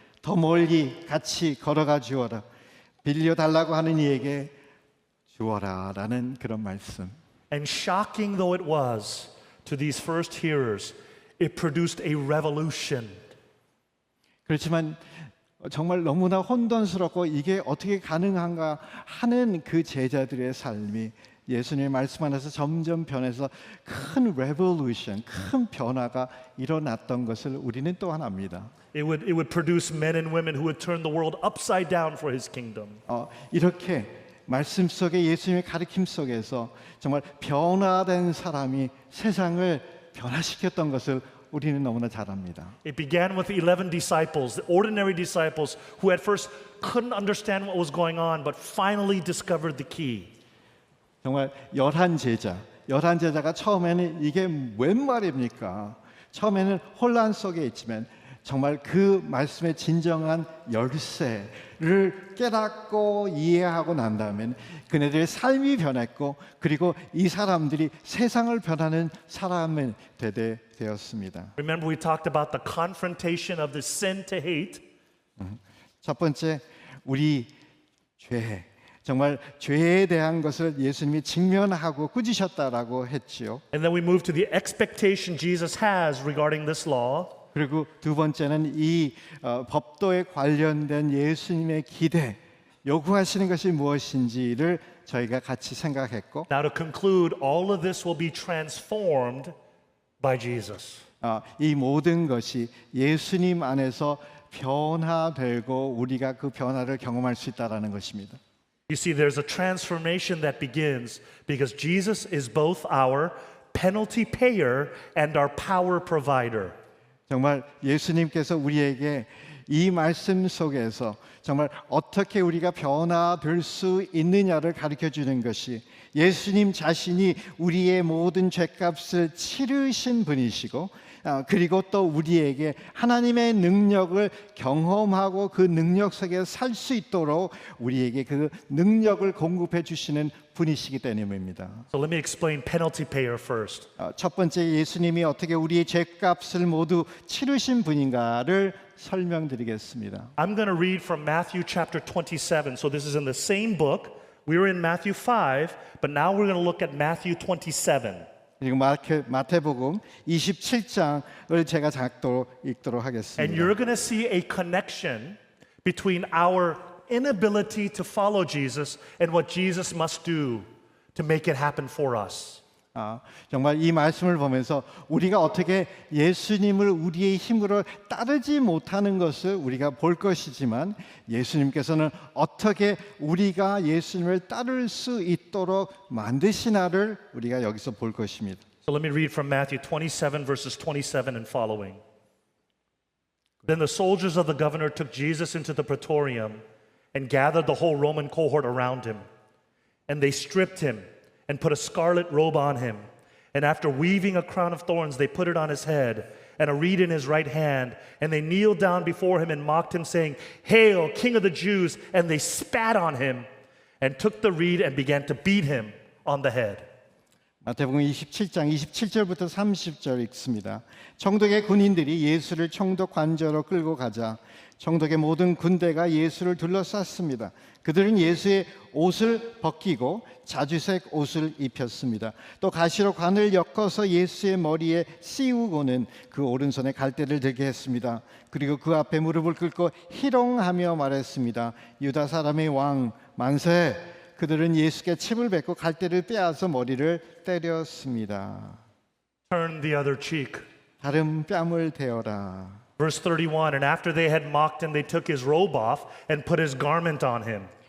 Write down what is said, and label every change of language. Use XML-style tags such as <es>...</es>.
<ko>더 멀리 같이 걸어가 주어라. 빌려달라고 하는 이에게 주어라라는 그런 말씀.</ko> <en>And shocking though it was to these first hearers, it produced a revolution.</en> <ko>그렇지만 정말 너무나 혼돈스럽고 이게 어떻게 가능한가 하는 그 제자들의 삶이 예수님의 말씀 안에서 점점 변해서 큰 레볼루션, 큰 변화가 일어났던 것을 우리는 또한 압니다.</ko> <en>It would produce men and women who would turn the world upside down for his kingdom.</en> <ko>이렇게 말씀 속에 예수님의 가르침 속에서 정말 변화된 사람이 세상을 변화시켰던 것을 우리는 너무나 잘 압니다.</ko> <en>It began with the 11 disciples, the ordinary disciples who at first couldn't understand what was going on, but finally discovered the key.</en> <ko>정말 열한 제자가 처음에는 이게 웬 말입니까? 처음에는 혼란 속에 있지만 정말 그 말씀의 진정한 열쇠를 깨닫고 이해하고 난 다음엔 그네들의 삶이 변했고 그리고 이 사람들이 세상을 변하는 사람이 되게 되었습니다.</ko> <en>Remember we talked about the confrontation of the sin to hate.</en> <ko>첫 번째, 우리 죄, 정말 죄에 대한 것을 예수님이 직면하고 꾸짖으셨다라고 했지요.</ko> <en>And then we move to the expectation Jesus has regarding this law.</en> <ko>그리고 두 번째는 이 법도에 관련된 예수님의 기대, 요구하시는 것이 무엇인지를 저희가 같이 생각했고,</ko> <en>Now to conclude, all of this will be transformed by Jesus.</en> <ko>이 모든 것이 예수님 안에서 변화되고 우리가 그 변화를 경험할 수 있다라는 것입니다.</ko> <en>You see, there's a transformation that begins because Jesus is both our penalty payer and our power provider.</en> <ko>정말 예수님께서 우리에게 이 말씀 속에서 정말 어떻게 우리가 변화될 수 있느냐를 가르쳐 주는 것이 예수님 자신이 우리의 모든 죄값을 치르신 분이시고 그리고 또 우리에게 하나님의 능력을 경험하고 그 능력 속에 살 수 있도록 우리에게 그 능력을 공급해 주시는 분이시기 때문입니다.</ko> <en>So let me explain penalty payer first.</en> <ko>첫 번째, 예수님이 어떻게 우리의 죄값을 모두 치르신 분인가를 설명드리겠습니다.</ko> <en>I'm going to read from Matthew chapter 27. So this is in the same book. We were in Matthew 5, but now we're going to look at Matthew 27.</en> <ko>그리고 마태복음 27장을 제가 읽도록 하겠습니다.</ko> <en>And you're going to see a connection between our inability to follow Jesus and what Jesus must do to make it happen for us.</en> <ko>정말 이 말씀을 보면서 우리가 어떻게 예수님을 우리의 힘으로 따르지 못하는 것을 우리가 볼 것이지만 예수님께서는 어떻게 우리가 예수님을 따를 수 있도록 만드시나를 우리가 여기서 볼 것입니다.</ko> <en>So let me read from Matthew 27 verses 27 and following. Then the soldiers of the governor took Jesus into the praetorium and gathered the whole Roman cohort around him. And they stripped him and put a scarlet robe on him. And after weaving a crown of thorns, they put it on his head and a reed in his right hand. And they kneeled down before him and mocked him, saying, "Hail, King of the Jews!" And they spat on him and took the reed and began to beat him on the head.</en> <ko>마태복음 27장 27절부터 30절 읽습니다. 총독의 군인들이 예수를 총독 관저로 끌고 가자 총독의 모든 군대가 예수를 둘러쌌습니다. 그들은 예수의 옷을 벗기고 자주색 옷을 입혔습니다. 또 가시로 관을 엮어서 예수의 머리에 씌우고는 그 오른손에 갈대를 들게 했습니다. 그리고 그 앞에 무릎을 꿇고 희롱하며 말했습니다. 유다 사람의 왕 만세! 그들은 예수께 침을 뱉고 갈대를 빼앗아 머리를 때렸습니다.</ko> <en>Turn the other cheek.</en> <ko>다른 뺨을 대어라.</ko> <en>Verse 31, and after they had mocked him, they took his robe off and put his garment on him.</en>